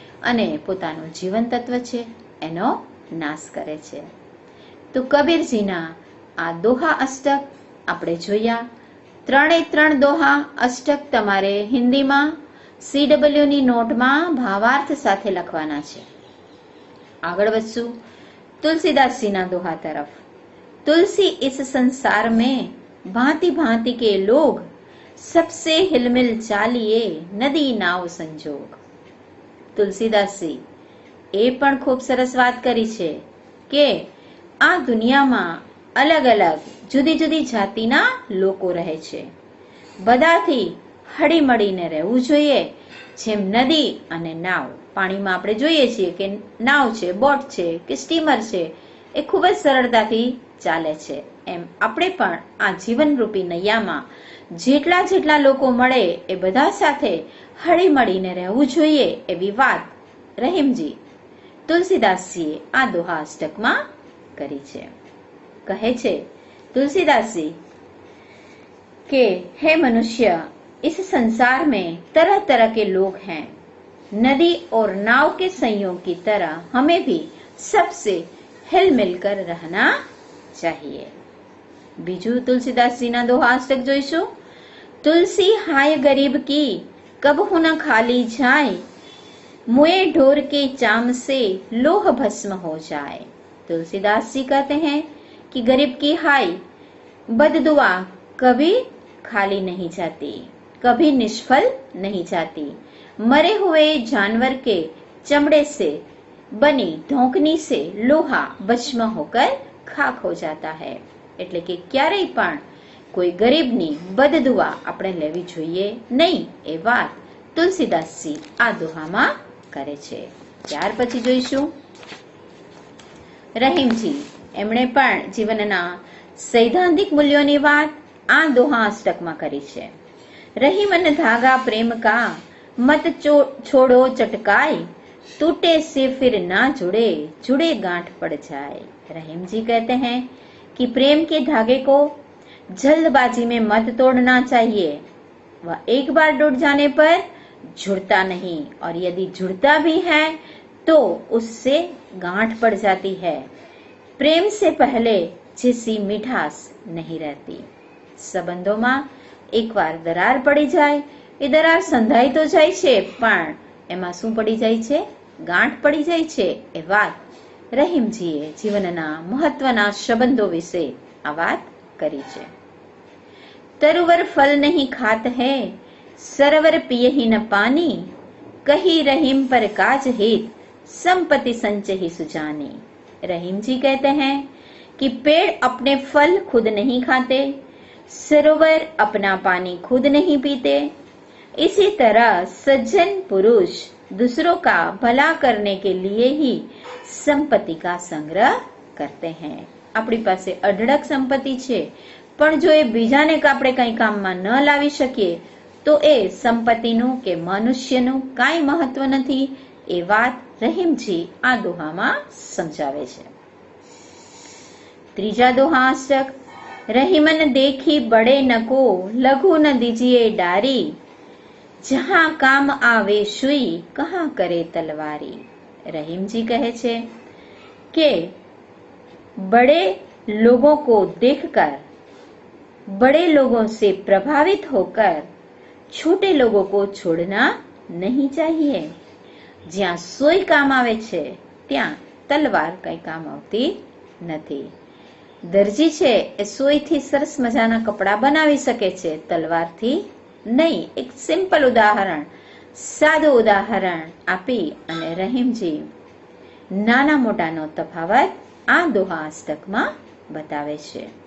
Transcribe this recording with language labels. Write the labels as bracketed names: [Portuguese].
[Gujarati] અને પોતાનું જીવન તત્વ છે એનો નાશ કરે છે. તો કબીરજીના આ દોહા અષ્ટક આપણે જોયા. 3 દોહા અષ્ટક તમારે હિન્દીમાં CW ની નોટમાં ભાવાર્થ સાથે લખવાના છે. આગળ વધશું [Hindi] तुलसीदास दोहा तरफ. तुलसी इस संसार में भांति भांति के लोग, सबसे हिलमिल चालिए नदी नाव संजोग. [Gujarati] तुलसीदासजी એ પણ ખૂબ સરસ વાત કરી છે કે આ દુનિયામાં અલગ અલગ જુદી જુદી જાતિના લોકો રહે છે. બધાથી હળીમળીને રહેવું જોઈએ. જેમ નદી અને નાવ, પાણીમાં આપણે જોઈએ છીએ કે નાવ છે, બોટ છે કે સ્ટીમર છે, એ ખૂબ જ સરળતાથી ચાલે છે. એમ આપણે પણ આ જીવનરૂપી નૈયામાં જેટલા જેટલા લોકો મળે એ બધા સાથે હળીમળીને રહેવું જોઈએ એવી વાત રહીમજી तुलसीदासजीએ આ દોહા અષ્ટકમાં કરી છે. કહે છે [Hindi] तुलसीदासजी કે हे मनुष्य, इस संसार में तरह तरह के लोग हैं. नदी और नाव के संयोग की तरह हमें भी सबसे हिल मिलकर रहना चाहिए. [Gujarati] बीजू तुलसीदासजीना दोहा अष्टक जोईशु. [Hindi] तुलसी हाय गरीब की कबहु न खाली जाए, मुए ढोर के चाम से लोह भस्म हो जाए. तुलसीदास जी कहते हैं कि गरीब की हाय बददुआ कभी खाली नहीं जाती, कभी निष्फल नहीं जाती. मरे हुए जानवर के चमड़े से बनी धोकनी से लोहा भस्म होकर खाक हो जाता है. [Gujarati] એટલે કે ક્યારેય પણ કોઈ ગરીબની બદદુઆ આપણે લેવી જોઈએ નહીં એ વાત તુલસીદાસજી આ દોહામાં કરે છે. ત્યાર પછી જોઈશું રહીમજી. એમણે પણ જીવનના સૈદ્ધાંતિક મૂલ્યોની વાત આ દોહા અષ્ટકમાં કરી છે. [Hindi] રહીમન धागा प्रेम का मत छोड़ो चटकाए, टूटे से फिर ना जुड़े, जुड़े गांठ पड़ जाए. रहीम जी कहते हैं कि प्रेम के धागे को जल्दबाजी में मत तोड़ना चाहिए. वह एक बार टूट जाने पर जुड़ता नहीं, और यदि जुड़ता भी है तो उससे गांठ पड़ जाती है. प्रेम से पहले जैसी मिठास नहीं रहती. [Gujarati] સંબંધોમાં એકવાર દરાર પડી જાય, એ દરાર સંધાઈ તો જાય છે પણ એમાં શું પડી જાય છે? ગાંઠ પડી જાય છે. એ વાત રહીમજીએ જીવનના મહત્વના સંબંધો વિશે આ વાત કરી છે. [Hindi] તરુવર ફલ નહીં ખાત હૈ, सरवर पिए ही न पानी, कही रहीम पर काज हित, संपत्ति संचय ही सुजानी. रहीम जी कहते हैं कि पेड़ अपने फल खुद नहीं खाते, सरोवर अपना पानी खुद नहीं पीते. इसी तरह सज्जन पुरुष दूसरों का भला करने के लिए ही संपत्ति का संग्रह करते हैं. [Gujarati] આપણી પાસે અઢળક સંપત્તિ છે પણ જો એ બીજાને આપણે કઈ કામમાં ન લાવી શકીએ તો એ સંપત્તિનું કે મનુષ્યનું કાંઈ મહત્વ નથી. એ વાત રહીમજી આ દોહામાં સમજાવે છે. ત્રીજા દોહા અષ્ટક. [Hindi] રહીમન देखी बड़े न को लघु न दीजिए डारी, जहां काम आवे सुई कहां करे तलवारी. रहीमजी [Gujarati] कहे छे के [Hindi] बड़े लोगों को देखकर, बड़े लोगों से प्रभावित होकर छोटे लोगों को छोड़ना नहीं चाहिए. [Gujarati] જ્યાં સોય કામ આવે છે ત્યાં તલવાર કઈ કામ આવતી નથી. દરજી છે એ સોયથી સરસ મજાના કપડા બનાવી શકે છે, તલવારથી નહીં. એક સિમ્પલ ઉદાહરણ, સાદું ઉદાહરણ આપી અને રહીમજી નાના મોટાનો તફાવત આ દોહા અષ્ટકમાં બતાવે છે.